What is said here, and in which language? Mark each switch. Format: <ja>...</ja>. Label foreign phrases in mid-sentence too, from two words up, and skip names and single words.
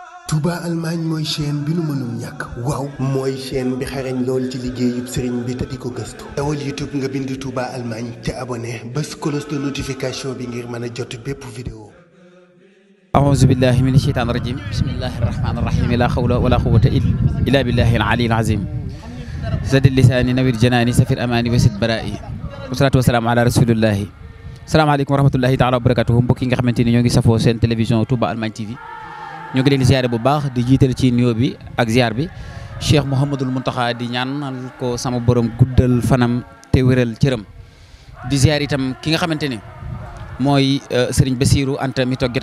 <wo>Touba Allemagne mooy chaîne bi nu mënul ñàkk waaw mooy chaîne bi xarañ lool ci liggéeyub sëriñ bi te di ko gëstu dawal YouTube nga bind Touba Allemagne te abonné bés</wo> <fr>cloche de notification</fr> <wo>bi ngir mën a jot bépp vidéo.</wo> <ar>أعوذ بالله من الشيطان الرجيم بسم الله الرحمن الرحيم لا حول ولا قوة إلا بالله العلي العظيم زد اللسان نوير جناني سفر أماني وسد برائي والصلاة والسلام على رسول الله السلام عليكم ورحمة الله تعالى وبركاته</ar> <wo>mbokk yi nga xamante ni ñoo ngi safoo seen télévision Touba Allemagne TV ñoo ngi leen ziare bu baax di jiital ci nuyoo bi ak ziar bi Cheikh Mouhamadul Mountakha di ñaanal ko sama borom guddal fanam te wéral cëram di ziar itam ki nga xamante ni mooy Serigne Bassirou Anta mi toog</wo>